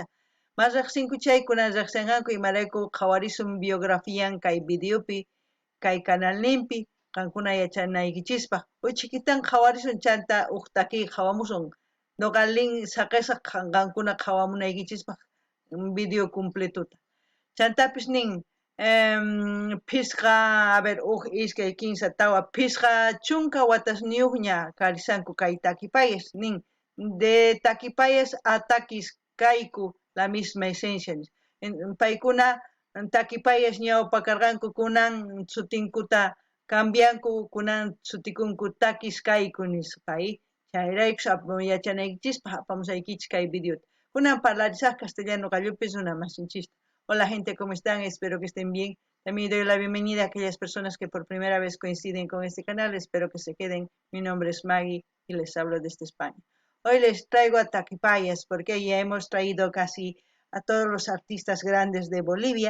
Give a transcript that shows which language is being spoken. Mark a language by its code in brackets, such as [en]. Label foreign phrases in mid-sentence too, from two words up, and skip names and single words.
[qu] Mas riqsinku chay kunan riqsinqanku imarayku qhawarisun biografian kay videopi kay canalninpi qankuna yachanaykichispa uchikitan qhawarisun chanta uq takiy qhawamusun noqa link saqisaq qankuna qhawamunaykichispa video completuta chantapis nin phisqa a ver uq iskay kinsa tawa phisqa chunka watasniyuqña karisanku kay takipayas nin de takipayas a takis kayku [es] la misma esencia [qu] paykuna takipayas ñawpa karqanku kunan sutinkuta cambianku kunan sutikunku takis kayku nisqay chayrayku yachanaykichispa apamusaykichis kay videota kunan parlarisaq castellano qallupis runa masinchista. [es] Hola gente, ¿cómo están? Espero que estén bien. También doy la bienvenida a aquellas personas que por primera vez coinciden con este canal. Espero que se queden. Mi nombre es Maggie y les hablo desde España. Hoy les traigo a Takipayas porque ya hemos traído casi a todos los artistas grandes de Bolivia.